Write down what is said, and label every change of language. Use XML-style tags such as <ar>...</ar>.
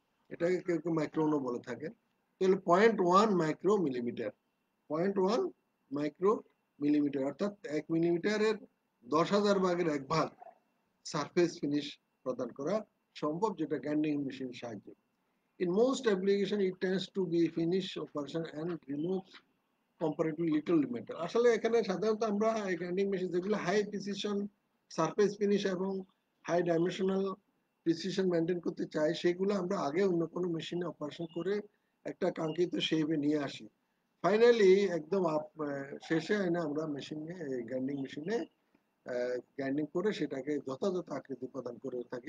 <bn>এটাকে কেউ কেউ মাইক্রোনও বলে থাকে। তাহলে 0.1 মাইক্রো মিলিমিটার, 0.1 মাইক্রো মিলিমিটার, অর্থাৎ 1 মিলিমিটারের 10,000 ভাগের 1 ভাগ সারফেস ফিনিশ প্রদান করা সম্ভব, যেটা গ্রাইন্ডিং মেশিনের সাহায্যে।</bn> <en>In most application it tends to be finish operation and removes comparatively little matter.</en> <bn>আসলে এখানে সাধারণত আমরা গ্রাইন্ডিং মেশিন যেগুলো হাই প্রিসিশন সারফেস ফিনিশ এবং হাই ডাইমেনশনাল প্রিসিশন মেনটেন করতে চাই, সেগুলো আমরা আগে অন্য কোনো মেশিনে অপারেশন করে একটা কাঙ্ক্ষিত শেপে নিয়ে আসি। ফাইনালি একদম শেষে এনে আমরা মেশিনে গ্রাইন্ডিং মেশিনে গ্রাইন্ডিং করে সেটাকে যথাযথ আকৃতি প্রদান করে থাকি।</bn>